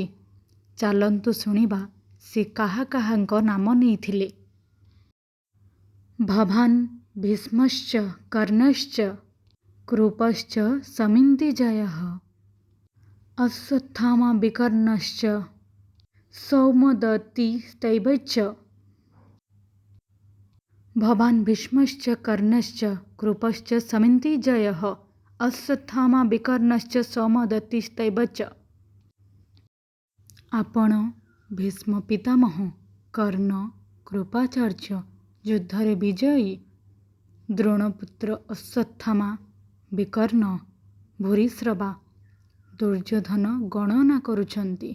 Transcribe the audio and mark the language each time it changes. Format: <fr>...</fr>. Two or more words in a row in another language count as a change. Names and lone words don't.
<or>ଚାଲନ୍ତୁ ଶୁଣିବା ସେ କାହା କାହାଙ୍କ ନାମ ନେଇଥିଲେ।</or> <sa>ଭବାନ୍ ଭୀଷ୍ମଶ୍ଚ କର୍ଣ୍ଣଶ୍ଚ କୃପଶ୍ଚ ସମିତିଜୟଃ ଅଶ୍ୱତ୍ଥାମା ବିକର୍ଣ୍ଣଶ୍ଚ ସୌମଦତ୍ତିस्तैवच। भवान् भीष्मश्च कर्णश्च कृपश्च समितिजयः अश्वत्थामा विकर्णश्च सौमदत्तिस्तैवच।</sa> <or>ଆପଣ ଭୀଷ୍ମ ପିତାମହ, କର୍ଣ୍ଣ, କୃପାଚାର୍ଯ୍ୟ ଯୁଦ୍ଧରେ ବିଜୟୀ, ଦ୍ରୋଣପୁତ୍ର ଅଶ୍ୱତ୍ଥାମା, ବିକର୍ଣ୍ଣ, ଭୂରିଶ୍ରବା, ଦୁର୍ଯ୍ୟୋଧନ ଗଣନା କରୁଛନ୍ତି।</or>